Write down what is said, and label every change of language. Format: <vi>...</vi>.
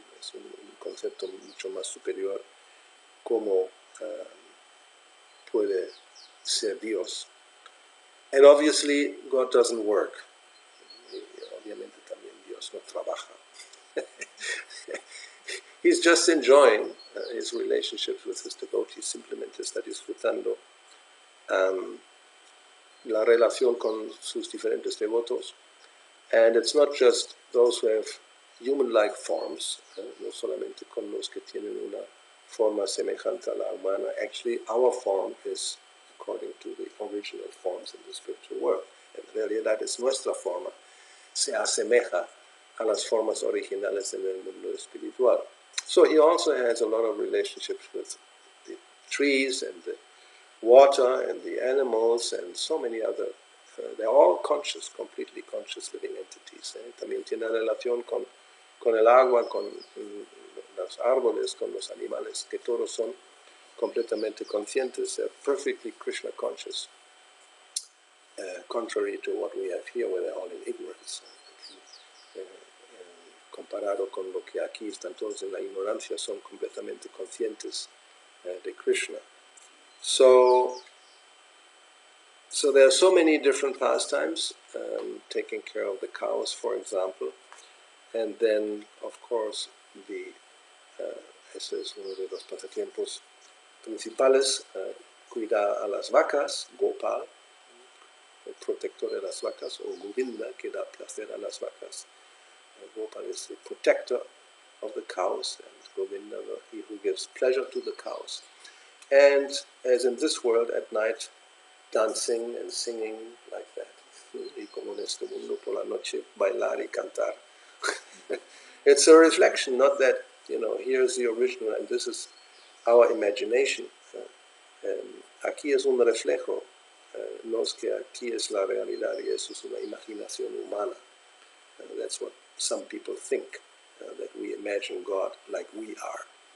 <es>Es un concepto mucho más superior, cómo puede ser Dios.</es> <en>And obviously God doesn't work.</en> <es>Obviamente también Dios no trabaja.</es> <en>He's just enjoying his relationships with his devotees,</en> <es>simplemente está disfrutando la relación con sus diferentes devotos.</es> <en>And it's not just those who have human-like forms,</en> <es>no solamente con los que tienen una forma semejante a la humana.</es> <en>Actually, our form is according to the original forms in the spiritual world.</en> <es>En realidad es nuestra forma, se asemeja a las formas originales en el mundo espiritual.</es> <en>So he also has a lot of relationships with the trees and the water and the animals and so many other. They're all conscious, completely conscious living entities.</en> <es>También tiene relación con el agua, con los árboles, con los animales, que todos son completamente conscientes.</es> <en>They're perfectly Krishna conscious, contrary to what we have here, where they're all in ignorance.</en> <es>Comparado con lo que aquí están todos en la ignorancia, son completamente conscientes de Krishna.</es> <en>So there are so many different pastimes, taking care of the cows, for example, and then, of course,</en> <es>ese es uno de los pasatiempos principales, cuidar a las vacas, Gopal, el protector de las vacas, o Govinda, que da placer a las vacas.</es> <en>Gopal is the protector of the cows, and Govinda, he who gives pleasure to the cows. And as in this world, at night, dancing and singing like that.</en> <es>Y como en este mundo por la noche, bailar y cantar.</es> <en>It's a reflection, not that, here's the original and this is our imagination.</en> <es>Aquí es un reflejo, no es que aquí es la realidad y eso es una imaginación humana.</es> <en>That's what some people think, that we imagine God like we are.</en>